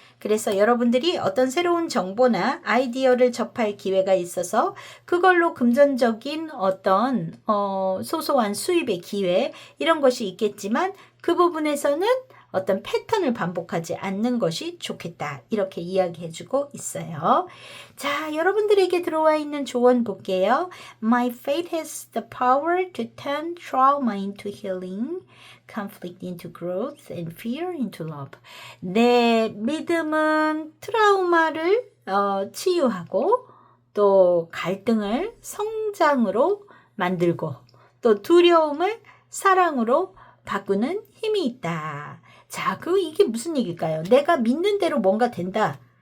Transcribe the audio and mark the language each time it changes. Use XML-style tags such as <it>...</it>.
<ko>그래서 여러분들이 어떤 새로운 정보나 아이디어를 접할 기회가 있어서 그걸로 금전적인 어떤 소소한 수입의 기회 이런 것이 있겠지만 그 부분에서는 어떤 패턴을 반복하지 않는 것이 좋겠다. 이렇게 이야기해주고 있어요. 자, 여러분들에게 들어와 있는 조언 볼게요.</ko> <en>My faith has the power to turn trauma into healing, conflict into growth, and fear into love.</en> <ko>내 믿음은 트라우마를 치유하고 또 갈등을 성장으로 만들고 또 두려움을 사랑으로 바꾸는 힘이 있다. 자, 이게 무슨 얘기일까요? 내가 믿는 대로 뭔가 된다.</ko>